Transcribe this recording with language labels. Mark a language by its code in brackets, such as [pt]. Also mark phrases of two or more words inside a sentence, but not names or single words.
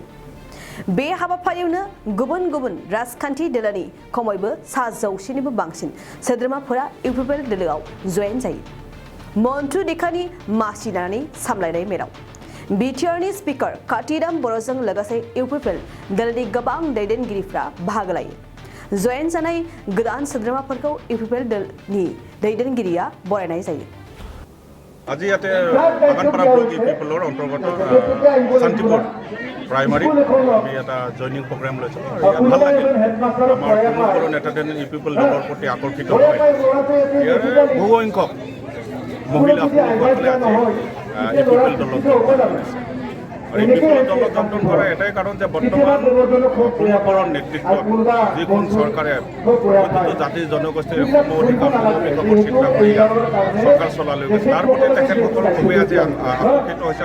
[brx] बे हाबाफारियावनो गुबुन गुबुन राजखान्थि दोलोनि खमैबो 100निबो बांसिन सोद्रोमाफोरा इउपिपिएल दोलोआव जयेन जायो। मन्थ्रि देखा मासि लानानै सामलायनाय मेलाव बिटिआरनि स्पिकार कातिराम बर'जों लोगोसे इउपिपिएल दोलोनि गोबां दैदेनगिरिफ्रा बाहागो लायो। जयेन जानाय गोदान सोद्रोमाफोरखौ इउपिपिएल दोलनि दैदेनगिरिया बरायनाय जायो। [as] আজি ইয়াতে বাগানপাৰা ব্লক ইউপিপিএলৰ অন্তৰ্গত শান্তিপুৰ প্ৰাইমাৰী আমি এটা [en] joining program [as] লৈছোঁ। ইয়াত ভাল লাগিল, আমাৰ কোনো নেতাজনে ইউপিপিএল দলৰ প্ৰতি আকৰ্ষিত হয়। ইয়াৰে বহু সংখ্যক মহিলাসকলে আজি ইউপিপিএল দলত আৰু ইউপিপিএল দলত যোগদান কৰা এটাই কাৰণ যে বৰ্তমান প্ৰমোদৰ নেতৃত্বত যিখন চৰকাৰে প্ৰতিটো জাতি জনগোষ্ঠীৰ সম অধিকাৰ চিন্তা কৰি চৰকাৰ চলালৈ গৈছে, তাৰ প্ৰতি তেখেতসকল খুবেই আজি আকৰ্ষিত হৈছে।